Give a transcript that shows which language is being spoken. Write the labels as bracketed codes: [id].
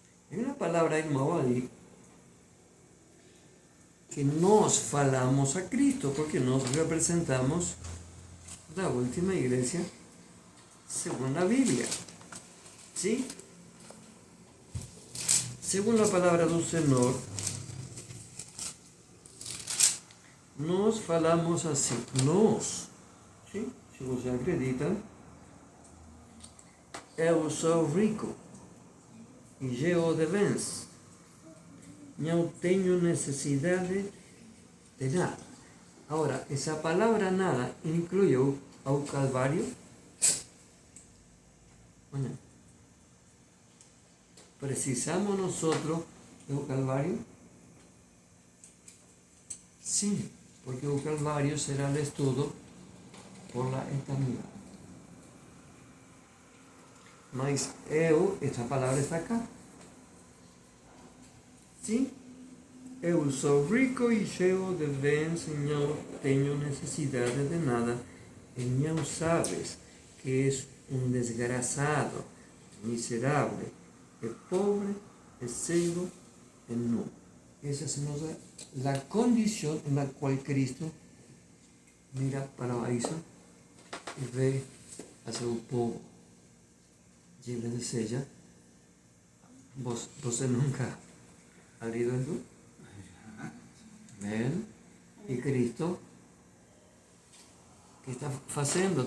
[pt] Hay uma palavra, irmão, ali, que nós falamos a Cristo, porque nós representamos a última igreja [es] según la Biblia. ¿Sí? Según la palabra del Señor, nos falamos así. Nos. ¿Sí? [pt] Si você acredita, eu sou rico e eu de bens. Não tenho necessidade de nada. [es] Ahora, esa palabra nada incluyó ao Calvário. Bueno, ¿precisamos nosotros del Calvario? Sí, porque el Calvario será el estudio por la eternidad. Mas esta palabra está acá. ¿Sí? [pt] Eu sou rico e cheio de bens, e não tenho necessidade de nada, e não sabes que és um desgraçado, miserável, é pobre, é cego, é nu. [es] Esa es la condición en la cual Cristo mira para abaixo [pt] e ve a seu povo. E ele deseja, você nunca ha lido isso? [es] Amén. E Cristo, ¿qué está haciendo?